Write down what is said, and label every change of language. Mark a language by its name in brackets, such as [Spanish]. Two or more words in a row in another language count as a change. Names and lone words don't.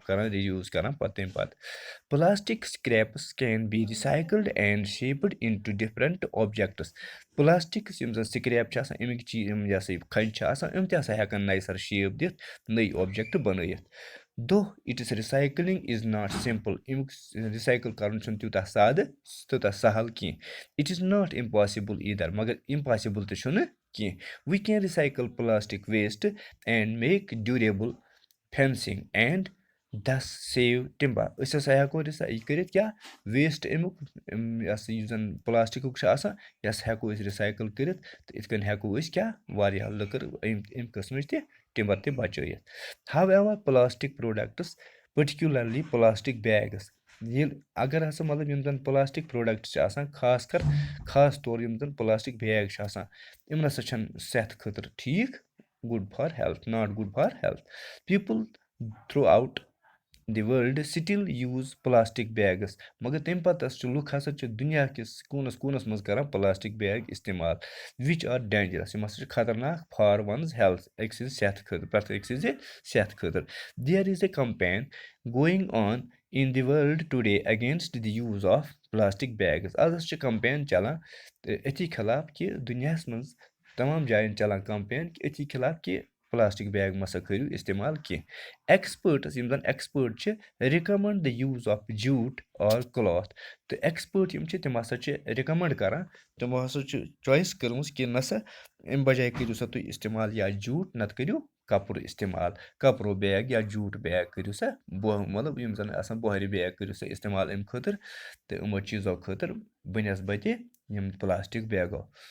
[Kashmiri] کَران رِیوٗز کَران تَمہِ پَتہٕ [English] plastic scraps can be recycled and shaped into different objects [Kashmiri] پٕلاسٹِکٕس یِم زَن سٕکریپ چھِ آسان اَمِکۍ چیٖز یِم یہِ ہسا یہِ کھَنہِ چھِ آسان یِم تہِ ہسا ہٮ۪کَن نَیہِ سَر شیپ دِتھ نٔے اوبجَکٹ بَنٲیِتھ دۄہ [English] it's recycling is not simple [Kashmiri] اَمیُک رِسایکٕل کَرُن چھُنہٕ تیوٗتاہ سادٕ تیوٗتاہ سہل کینٛہہ [English] it is not impossible [Kashmiri] ایٖدَر مگر اِمپاسِبٕل تہِ چھُنہٕ کینٛہہ [English] we can recycle plastic waste and make durable fencing and thus save timber [Kashmiri] أسۍ ہسا ہٮ۪کو یہِ کٔرِتھ کیٛاہ ویسٹ اَمیُک یہِ ہسا یُس زَن پٕلاسٹِکُک چھُ آسان یہِ ہسا ہٮ۪کو أسۍ رِسایکٕل کٔرِتھ تہٕ یِتھ کٔنۍ ہٮ۪کو أسۍ کیٛاہ واریاہ لٔکٕر اَمہِ قٕسمٕچ تہِ ٹِمبر تہِ بچٲیِتھ [English] however plastic products particularly plastic bags [Kashmiri] ییٚلہِ اگر ہسا مطلب یِم زَن [English] plastic products [Kashmiri] چھِ آسان خاص طور یِم زَن [English] plastic bag [Kashmiri] چھِ آسان یِم نَسا چھَنہٕ صحتہٕ خٲطرٕ ٹھیٖک [English] good for health not good for health people throughout the world still use plastic bags [Kashmiri] مگر تَمہِ پَتہٕ چھِ لُکھ ہسا چھِ دُنیاہکِس کوٗنَس منٛز کَران [English] plastic bag اِستعمال which are dangerous [Kashmiri] یِم ہسا چھِ خطرناک [English] for one's health [Kashmiri] أکۍ سٕنٛزِ صحتہٕ خٲطرٕ پرٛٮ۪تھ أکۍ سٕنٛزِ صحتہٕ خٲطرٕ [English] there is a campaign going on in the world today against the use of plastic bags [Kashmiri] آز ہسا چھِ کَمپین چلان تہٕ أتھی خلاف کہِ دُنیاہَس منٛز تمام جایَن چلان کَمپین کہِ أتھی خلاف کہِ پٕلاسٹِک بیگ مہ سا کٔرِو اِستعمال کینٛہہ ایٚکٕسپٲٹٕس یِم زَن ایٚکٕسپٲٹ چھِ [English] recommend the use of jute or cloth [Kashmiri] تہٕ ایٚکٕسپٲٹ یِم چھِ تِم ہسا چھِ رِکَمنٛڈ کَران تِمو ہسا چھِ چویِس کٔرمٕژ کہِ نہ سا اَمہِ بجایہِ کٔرِو سا تُہۍ اِستعمال یا جوٗٹ نَتہٕ کٔرِو کَپُر اِستعمال کَپرو بیگ یا [English] jute bag [Kashmiri] کٔرِو سا مطلب یِم زَن آسان بۄہرِ بیگ کٔرِو سا اِستعمال اَمہِ خٲطرٕ تہٕ یِمو چیٖزو خٲطرٕ بَنسبَتہِ یِم [English] plastic bags